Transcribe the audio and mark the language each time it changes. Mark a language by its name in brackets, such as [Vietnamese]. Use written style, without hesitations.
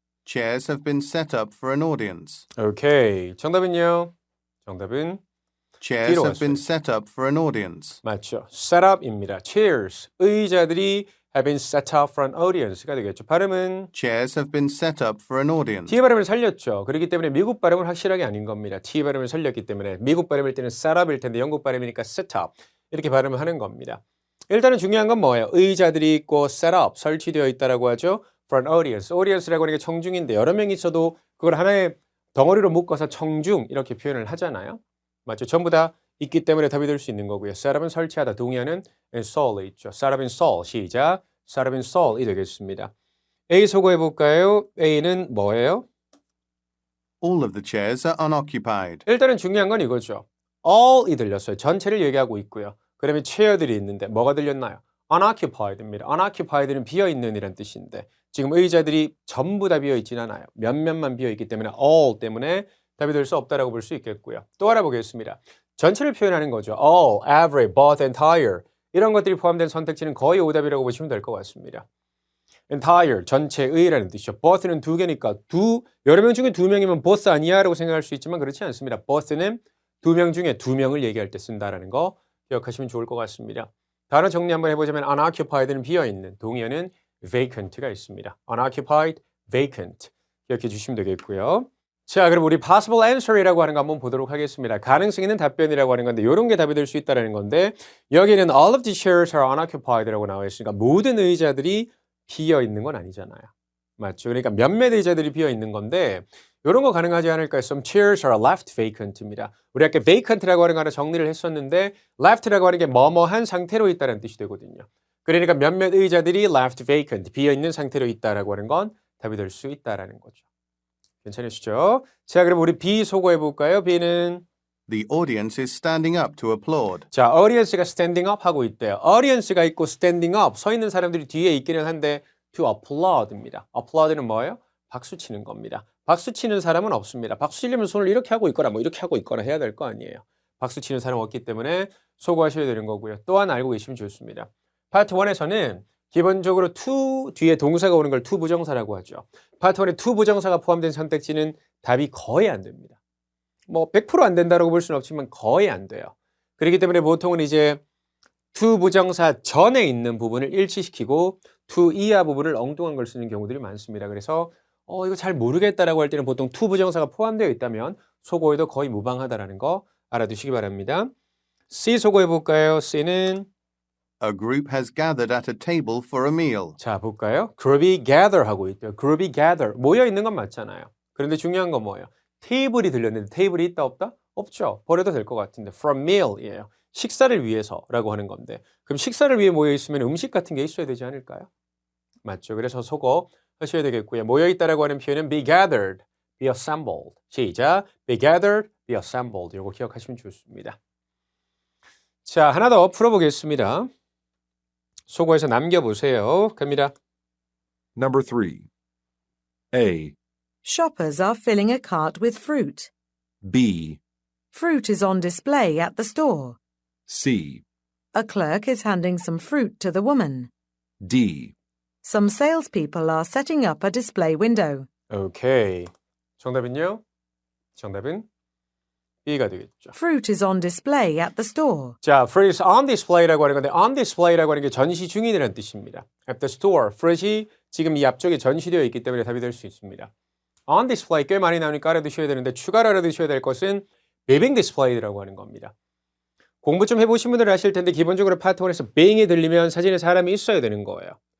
[English] Chairs have been set up for an audience. [Korean] 오케이. 정답은요? 정답은 [English] Chairs [Korean] 뒤로 [English] have been [Korean] 갔어요. [English] set up for an audience. [Korean] 맞죠. set up입니다. chairs. 의자들이 [English] have been set up for an audience [Korean] 가 되겠죠. 발음은 [English] Chairs have been set up for an audience. [Korean] T 발음을 살렸죠. 그렇기 때문에 미국 발음은 확실하게 아닌 겁니다. T 발음을 살렸기 때문에 미국 발음일 때는 set up일 텐데 영국 발음이니까 set up 이렇게 발음을 하는 겁니다. 일단은 중요한 건 뭐예요? 의자들이 있고 set up, 설치되어 있다라고 하죠. [English] for an audience. [Korean] audience라고 하는 게 청중인데 여러 명이 있어도 그걸 하나의 덩어리로 묶어서 청중 이렇게 표현을 하잖아요. 맞죠? 전부 다 있기 때문에 답이 될 수 있는 거고요. set up은 설치하다, 동의하는 install에 있죠. set up install, 시작. set up install이 되겠습니다. A 소거해 볼까요? A는 뭐예요? [English] All of the chairs are unoccupied. [Korean] 일단은 중요한 건 이거죠. all이 들렸어요. 전체를 얘기하고 있고요. 그다음에 체어들이 있는데 뭐가 들렸나요? unoccupied입니다. unoccupied는 비어있는 이란 뜻인데 지금 의자들이 전부 다 비어있진 않아요. 몇몇만 비어있기 때문에 all 때문에 답이 될 수 없다라고 볼 수 있겠고요. 또 알아보겠습니다. 전체를 표현하는 거죠. all, every, both, entire 이런 것들이 포함된 선택지는 거의 오답이라고 보시면 될 것 같습니다. entire, 전체의라는 뜻이죠. both는 두 개니까 여러 명 중에 두 명이면 both 아니야 라고 생각할 수 있지만 그렇지 않습니다. both는 두 명 중에 두 명을 얘기할 때 쓴다라는 거 기억하시면 좋을 것 같습니다. 단어 정리 한번 해보자면 unoccupied는 비어있는, 동의어는 vacant가 있습니다. unoccupied, vacant 기억해 주시면 되겠고요. 자, 그럼 우리 possible answer이라고 하는 거 한번 보도록 하겠습니다. 가능성 있는 답변이라고 하는 건데 이런 게 답이 될 수 있다는 건데 여기는 [English] all of the chairs are unoccupied [Korean] 라고 나와 있으니까 모든 의자들이 비어 있는 건 아니잖아요. 맞죠? 그러니까 몇몇 의자들이 비어 있는 건데 이런 거 가능하지 않을까요? [English] Some chairs are left vacant입니다. [Korean] 우리 아까 vacant라고 하는 거 하나 정리를 했었는데 left라고 하는 게 뭐뭐한 상태로 있다는 뜻이 되거든요. 그러니까 몇몇 의자들이 left vacant, 비어 있는 상태로 있다라고 하는 건 답이 될 수 있다라는 거죠. 괜찮으시죠? 자, 그럼 우리 B 소거해 볼까요? B는 [English] The audience is standing up to applaud. [Korean] 자, audience가 standing up 하고 있대요. audience가 있고 standing up, 서 있는 사람들이 뒤에 있기는 한데 to applaud입니다. applaud는 뭐예요? 박수 치는 겁니다. 박수 치는 사람은 없습니다. 박수 치려면 손을 이렇게 하고 있거나 뭐 이렇게 하고 있거나 해야 될 거 아니에요. 박수 치는 사람 없기 때문에 소거하셔야 되는 거고요. 또한 알고 계시면 좋습니다. 파트 1에서는 기본적으로 to 뒤에 동사가 오는 걸 to 부정사라고 하죠. 파트 1에 to 부정사가 포함된 선택지는 답이 거의 안 됩니다. 뭐 100% 안 된다고 볼 수는 없지만 거의 안 돼요. 그렇기 때문에 보통은 이제 to 부정사 전에 있는 부분을 일치시키고 to 이하 부분을 엉뚱한 걸 쓰는 경우들이 많습니다. 그래서 이거 잘 모르겠다라고 할 때는 보통 to 부정사가 포함되어 있다면 소거해도 거의 무방하다라는 거 알아두시기 바랍니다. C 소거해 볼까요? C는 [English] A group has gathered at a table for a meal. [Korean] 자, 볼까요? group이 gather 하고 있대요. group이 gather. 모여 있는 건 맞잖아요. 그런데 중요한 건 뭐예요? 테이블이 들렸는데 테이블이 있다 없다? 없죠. 버려도 될 것 같은데 from meal이에요. 식사를 위해서라고 하는 건데 그럼 식사를 위해 모여 있으면 음식 같은 게 있어야 되지 않을까요? 맞죠. 그래서 소거 하셔야 되겠고요. 모여 있다라고 하는 표현은 be gathered, be assembled. 시작. be gathered, be assembled. 이거 기억하시면 좋습니다. 자, 하나 더 풀어보겠습니다. 소거해서 남겨보세요. 갑니다. [English] Number 3. A. Shoppers are filling a cart with fruit. B. Fruit is on display at the store. C. A clerk is handing some fruit to the woman. D. Some salespeople are setting up a display window. [Korean] 오케이. 정답은요? 정답은 B가 되겠죠. [English] Fruit is on display at the store. [Korean] 자, fruit is on display라고 하는 건데 on display라고 하는 게 전시 중이라는 뜻입니다. At the store, fruit이 지금 이 앞쪽에 전시되어 있기 때문에 답이 될 수 있습니다. on display 꽤 많이 나오니까 알아두셔야 되는데 추가로 알아두셔야 될 것은 being displayed라고 하는 겁니다. 공부 좀 해보신 분들은 아실 텐데 기본적으로 파트 1에서 being이 들리면 사진에 사람이 있어야 되는 거예요.